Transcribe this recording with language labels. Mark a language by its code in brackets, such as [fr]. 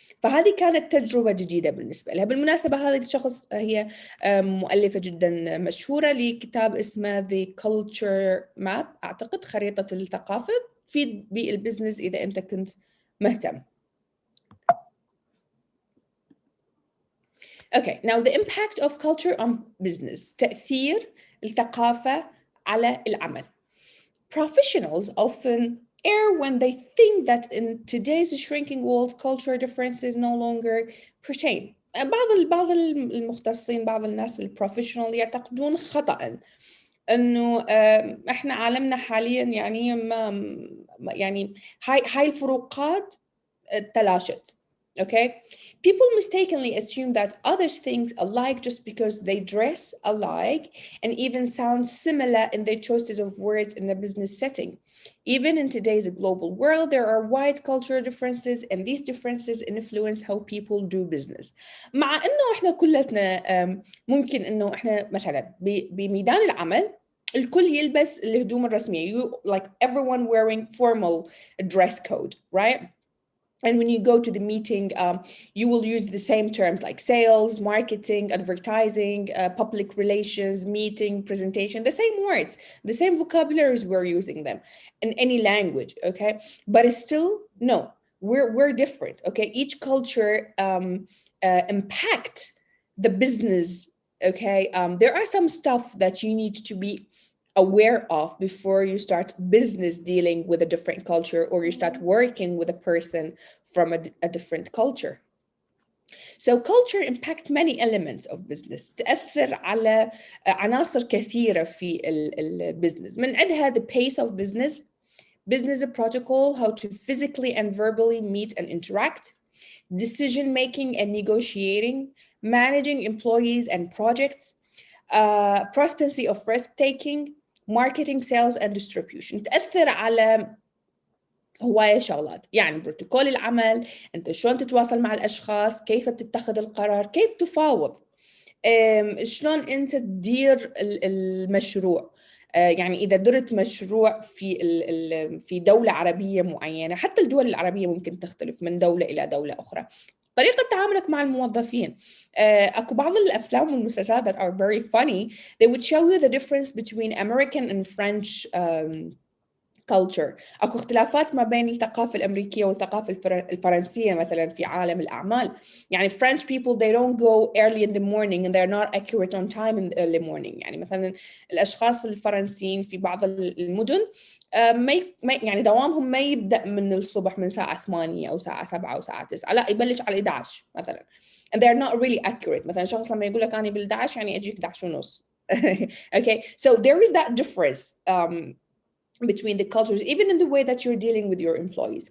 [ar] فهذه كانت تجربة جديدة بالنسبة لها. بالمناسبة هذه الشخص هي مؤلفة جدا مشهورة لكتاب اسمه The Culture Map، أعتقد خريطة الثقافة في بالبزنس إذا أنت كنت مهتم. [en] Okay, now the impact of culture on business. [ar] تأثير الثقافة على العمل. [en] Professionals often err when they think that in today's shrinking world, cultural differences no longer pertain. [ar] بعض المختصين، بعض الناس البروفيشنال يعتقدون خطأ إنه إحنا عالمنا حاليا يعني يعني هاي الفروقات تلاشت. [en] Okay, people mistakenly assume that others think alike just because they dress alike and even sound similar in their choices of words in a business setting. Even in today's global world, there are wide cultural differences, and these differences influence how people do business. [ar] مع إنه إحنا كلتنا ممكن إنه إحنا مثلا بميدان العمل الكل يلبس الهدوم الرسمية. [en] You like everyone wearing formal dress code, right? And when you go to the meeting, you will use the same terms like sales, marketing, advertising, public relations, meeting, presentation, the same words, the same vocabularies we're using them in any language, okay? But it's still, no, we're different, okay? Each culture impact the business, okay? There are some stuff that you need to be aware of before you start business dealing with a different culture or you start working with a person from a different culture. So culture impact many elements of business. [ar] تأثر على عناصر كثيرة في البزنس. من عندها [en] the pace of business, business protocol, how to physically and verbally meet and interact, decision making and negotiating, managing employees and projects, prosperity of risk taking, marketing, sales and distribution. [ar] تأثر على هواية شغلات، يعني بروتوكول العمل، أنت شلون تتواصل مع الأشخاص، كيف تتخذ القرار، كيف تفاوض، شلون أنت تدير المشروع. يعني إذا درت مشروع في دولة عربية معينة، حتى الدول العربية ممكن تختلف من دولة إلى دولة أخرى. طريقة تعاملك مع الموظفين. أكو بعض الأفلام والمسلسلات [en] that are very funny. They would show you the difference between American and French culture. [ar] أكو اختلافات ما بين الثقافة الأمريكية والثقافة الفرنسية مثلا في عالم الأعمال. [en] يعني French people they don't go early in the morning and they're not accurate on time in the early morning. [ar] يعني مثلا الأشخاص الفرنسيين في بعض المدن يعني دوامهم ما يبدأ من الصبح من ساعة 8 أو ساعة 7 أو ساعة 9، لا يبلش على 11 مثلا. [en] and they're not really accurate. [ar] مثلا شخص لما يقول لك أنا بال11 يعني أجيك 11 ونص. [en] Okay, so there is that difference between the cultures, even in the way that you're dealing with your employees.